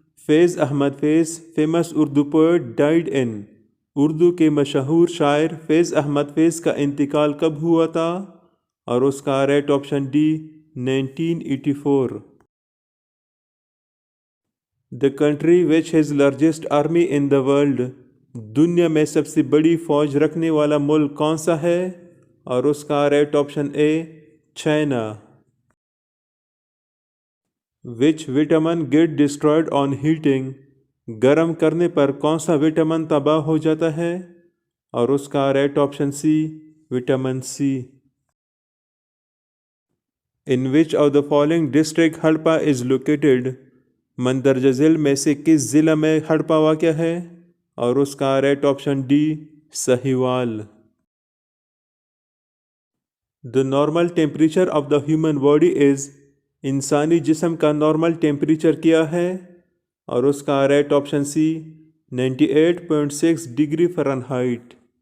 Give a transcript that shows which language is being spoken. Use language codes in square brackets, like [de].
[en] Faiz Ahmed Faiz famous Urdu poet died in. [ur] Urdu کے مشہور شاعر فیض احمد فیض کا انتقال کب ہوا تھا؟ اور اس کا right option D 1984. [en] The country which has largest army in the world. [ur] دنیا میں سب سے بڑی فوج رکھنے والا ملک کون سا ہے؟ اور اس کا right option a China. [en] Which vitamin get destroyed on heating. [ur] گرم کرنے پر کون سا وٹامن تباہ ہو جاتا ہے؟ اور اس کا right option C vitamin C. [en] In which of the following district Harappa is located. [ur] مندرجہ ذیل میں سے کس ضلع میں ہڑپا واقع ہے؟ اور اس کا right option D Sahiwal. [en] The normal temperature of the human body is. [ur] انسانی جسم کا نارمل ٹیمپریچر کیا ہے؟ اور اس کا رائٹ آپشن سی 98.6 ڈگری فرنہائٹ.